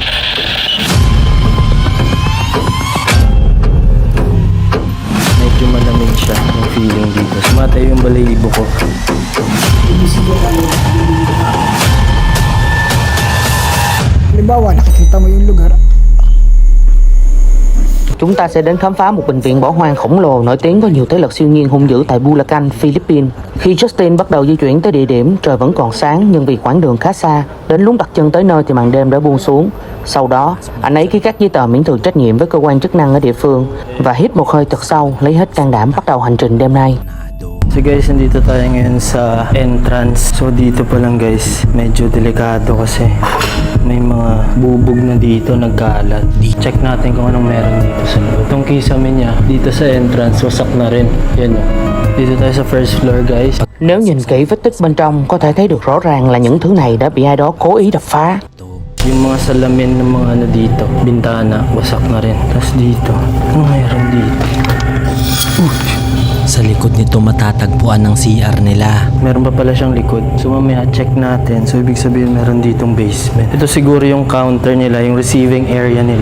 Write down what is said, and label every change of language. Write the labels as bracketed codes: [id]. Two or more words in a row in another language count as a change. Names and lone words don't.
[tl] Medyo malamig siya yung feeling dito. Sumatay yung balahibo ko. Halimbawa, nakikita mo yung lugar. [vi] Chúng ta sẽ đến khám phá một bệnh viện bỏ hoang khổng lồ nổi tiếng có nhiều thế lực siêu nhiên hung dữ tại Bulacan, Philippines. Khi Justin bắt đầu di chuyển tới địa điểm, trời vẫn còn sáng nhưng vì quãng đường khá xa, đến lúc đặt chân tới nơi thì màn đêm đã buông xuống. Sau đó, anh ấy ký các giấy tờ miễn trừ trách nhiệm với cơ quan chức năng ở địa phương và hít một hơi thật sâu, lấy hết can đảm bắt đầu hành trình đêm nay. [en] So guys, [tl] nandito tayo ngayon sa entrance. So dito pa lang guys, medyo delikado kasi may mga bubog na dito nagkalat. Check natin kung anong meron dito sa loob. Itong kisame niya, dito sa entrance, wasak na rin. Yan o. Dito tayo sa [en] first floor guys. [vi] Nếu nhìn kỹ vết tích bên trong, có thể thấy được rõ ràng là những thứ này đã bị ai đó cố ý đập phá. [tl] Yung mga salamin ng mga ano dito, bintana, wasak na rin. Tapos dito, ano meron dito? Sa likod nito matatagpuan ng CR nila. Meron pa pala siyang likod. So mamaya check natin. So ibig sabihin meron ditong basement. Ito siguro yung counter nila, yung [en] receiving area [tl] nila.